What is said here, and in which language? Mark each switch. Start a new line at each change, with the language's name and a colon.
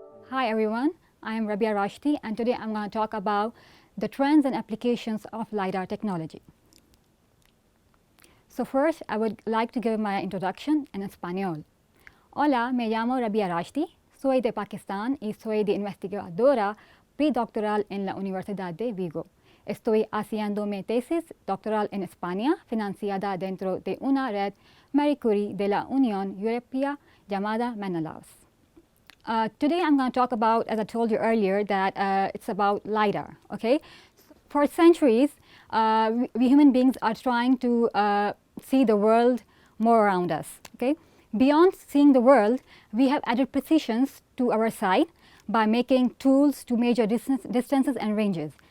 English: Hi everyone, I am Rabia Rashdi and today I am going to talk about the trends and applications of LiDAR technology. So first I would like to give my introduction in Español.
Spanish: Hola, me llamo Rabia Rashdi, soy de Pakistán y soy de investigadora predoctoral en la Universidad de Vigo. Estoy haciendo mi tesis doctoral en España, financiada dentro de una red Marie Curie de la Unión Europea llamada Menelaus.
English: Today I'm going to talk about, as I told you earlier, that it's about LiDAR. Okay, for centuries, we human beings are trying to see the world more around us. Okay, beyond seeing the world, we have added precisions to our sight by making tools to measure distances and ranges.